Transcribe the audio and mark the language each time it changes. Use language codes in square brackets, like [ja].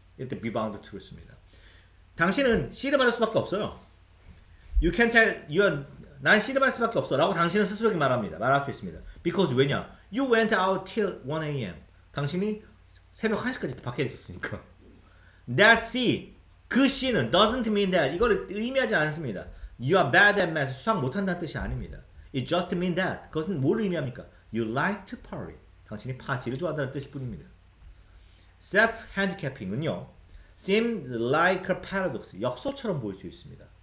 [ko] 이럴 때 [en] be bound to [ko] 를 씁니다. 당신은 씨를 받을 수밖에 없어요. [en] You can tell, [ko] 난 씨를 받을 수밖에 없어. 라고 당신은 스스로에게 말할 수 있습니다. [en] Because [ko] 왜냐? [en] You went out till 1 a.m. [ko] 당신이 새벽 1시까지 밖에 있었으니까. [en] That C, [ko] 그 C는 [en] doesn't mean that. [ko] 이걸 의미하지 않습니다. [en] You are bad at math. [ko] 수학 못한다는 뜻이 아닙니다. [en] It just means that. [ko] 그것은 뭘 의미합니까? [en] You like to party. [ko] 당신이 파티를 좋아한다는 뜻일 뿐입니다. Self-handicapping은요. [en] seems like a paradox. [ko] 역설처럼 보일 수 있습니다.